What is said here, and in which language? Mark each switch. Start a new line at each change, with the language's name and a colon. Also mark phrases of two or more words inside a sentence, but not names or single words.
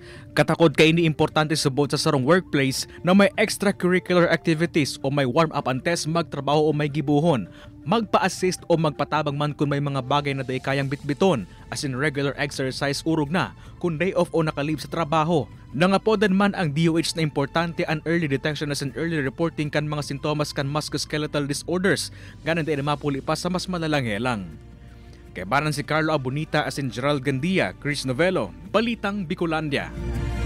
Bikol: Katakod kay ini importante subot sa sarong workplace na may
English: extracurricular activities
Bikol: o may warm-up antes magtrabaho o may gibuhon. Magpa-assist o magpatabang man kung may mga bagay na day kayang bitbiton, as in
English: regular exercise
Bikol: urog na, kung day off o nakalib sa trabaho. Nangapodan man ang DOH na importante ang
English: early detection
Bikol: as in
English: early reporting
Bikol: kan mga sintomas kan
English: musculoskeletal disorders,
Bikol: ganan day na mapuli pa sa mas malalang helang. Kay banan si Carlo Abonita asin Gerald Gandia, Chris Novelo, Balitang Bicolandia.